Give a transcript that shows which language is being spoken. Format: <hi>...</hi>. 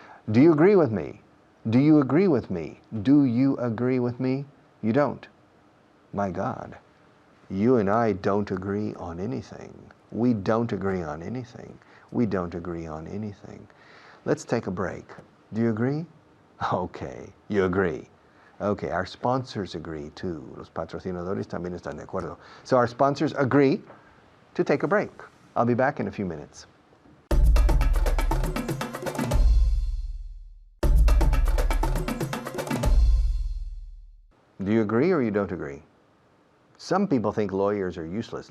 <en>Do you agree with me? Do you agree with me? Do you agree with me? You don't. My God. You and I don't agree on anything. We don't agree on anything. We don't agree on anything. Let's take a break. Do you agree? Okay, you agree. Okay, our sponsors agree too.</en> <es>Los patrocinadores también están de acuerdo.</es> <en>So our sponsors agree to take a break. I'll be back in a few minutes. Do you agree or you don't agree? Some people think lawyers are useless.</en>